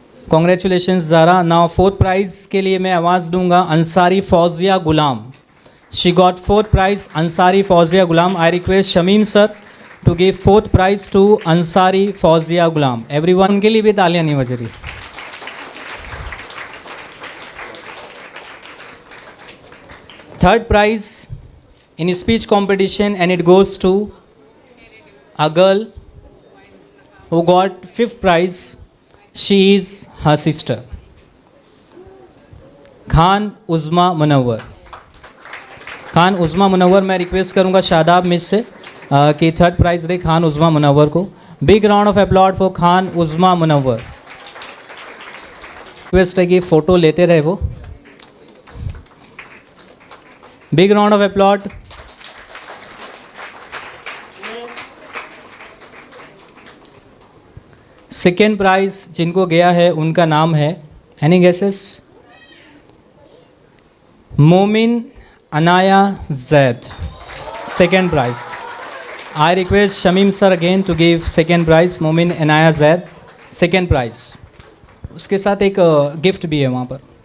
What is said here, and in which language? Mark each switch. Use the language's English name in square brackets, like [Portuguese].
[English] Congratulations Zara. Now [Hindi] 4th prize के लिए मैं आवाज़ दूंगा अंसारी फौजिया गुलाम. [English] She got 4th prize, Ansari Fawzia Gulam. I request Shamim sir to give 4th prize to Ansari Fawzia Gulam. Everyone [Hindi] के लिए भी तालियां नहीं बज रही. [English] 3rd prize in speech competition, and it goes to a girl who got 5th prize. She is her sister, Khan Uzma Munawwar. [Hindi] Khan उज़मा Munawwar. मैं request करूंगा Shadab miss से कि 3rd प्राइज़ दे खान उज़मा मुनव्वर को. [English] big round of applause for [Hindi] Khan उज़मा Munawwar. Request है कि photo लेते रहे वो. [English] Big round of applaud. [Hindi] Second price जिनको गया है उनका नाम है, [English] Any guesses? Momin Anaya Zaid, 2nd prize. I request Shamim sir again to give 2nd prize. Momin Anaya Zaid, 2nd prize. [Hindi] उसके साथ एक गिफ्ट भी है वहाँ पर.